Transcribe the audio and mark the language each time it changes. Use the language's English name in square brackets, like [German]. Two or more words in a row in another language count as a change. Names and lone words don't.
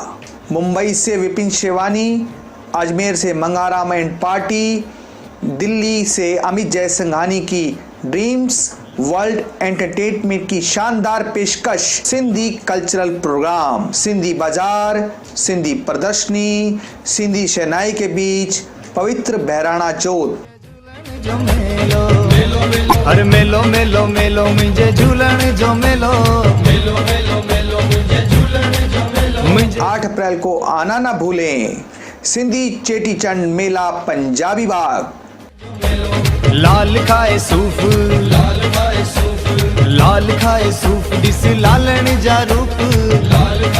[Hindi] मुंबई से विपिन शेवानी, अजमेर से मंगाराम एंड पार्टी, दिल्ली से अमित जयसंघानी की ड्रीम्स वर्ल्ड एंटरटेनमेंट की शानदार पेशकश। सिंधी कल्चरल प्रोग्राम, सिंधी बाजार, सिंधी प्रदर्शनी, सिंधी शहनाई के बीच पवित्र बहराणा जोत। [Sindhi] अरे मेलो मेलो मेलो मुझे झूलन जो मेलो, मेलो मेलो मेलो मुझे झूलन जो मेलो। [Hindi] 8 अप्रैल को आना ना भूलें, सिंधी चेटीचंड मेला पंजाबी बाग। [Sindhi] लाल खाए सूफ, लाल खाए सूफ, लाल खाए सूफ दिस लालन जा रूप, लाल